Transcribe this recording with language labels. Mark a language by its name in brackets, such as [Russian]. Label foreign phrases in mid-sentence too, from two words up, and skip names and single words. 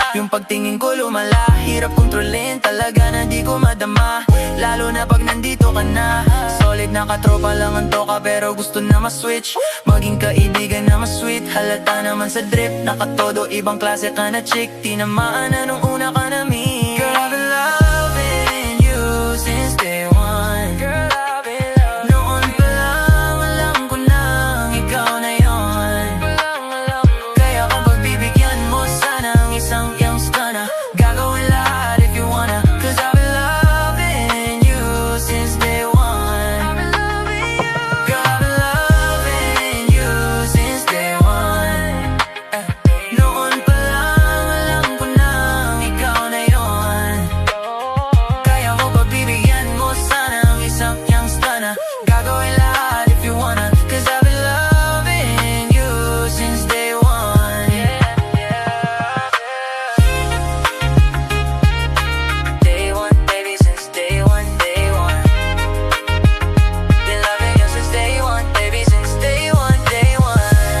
[Filipino] Yung pagtingin ko lumala, hirap kontrolin. Talaga na di ko madama, lalo na pag nandito ka na. Solid na katropa lang ang toka, pero gusto na ma-switch. Maging kaibigan na ma-sweet. Halata naman sa drip, nakatodo, ibang klase ka na chick. Tinamaan na nung una ka na me. [English] Girl, I've been loving you since day one. Girl, I've been loving you. [Filipino] Noon pa lang alam ko nang ikaw na yon. Kaya kung pagbibigyan mo sana ang isang youngster na gagawin lahat [English] if you wanna. Cause I've been loving you since day one. I've been loving you. Girl, I've been loving you since day one. [Filipino] Noon pa lang alam ko nang ikaw na yon. Kaya kung pagbibigyan mo sana ang isang youngster na gagawin lahat [English] if you wanna. Cause I've been loving you since day one. Day one, baby, since day one, day one. Been loving you since day one, baby, since day one, day one.